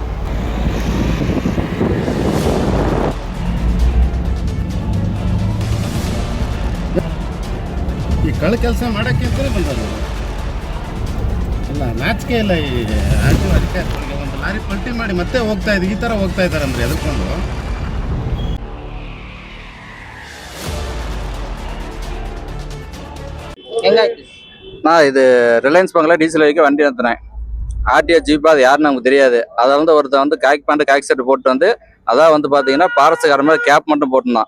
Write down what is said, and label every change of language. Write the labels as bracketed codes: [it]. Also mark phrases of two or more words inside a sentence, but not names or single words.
[kn] ಈ ಕಳ್ಳ ಕೆಲಸ ಮಾಡೋಕ್ಕೆ ಬಂದದ್ದು ಇಲ್ಲ, ನಾಚಿಕೆ ಇಲ್ಲ. ಈ ಅದಕ್ಕೆ ಒಂದು ಲಾರಿ ಪಲ್ಟಿ ಮಾಡಿ ಮತ್ತೆ ಹೋಗ್ತಾ ಇದ್ದು ಈ ಥರ ಹೋಗ್ತಾ ಇದ್ದಾರೆ ಅಂದರೆ ಎದ್ಕೊಂಡು. [ta] நான் இது ரிலையன்ஸ் பங்கில் டீசல் வைக்க வண்டி நிறுத்தினேன். [en] RTO jeep [ta] அது யாருன்னு நமக்கு தெரியாது. அதை வந்து ஒருத்தர் வந்து [en] khaki pant [ta] காக்கி செட்டு போட்டு வந்து அதான் வந்து பார்த்தீங்கன்னா பாரஸ்கார மாதிரி கேப் மட்டும் போட்டுருந்தான்.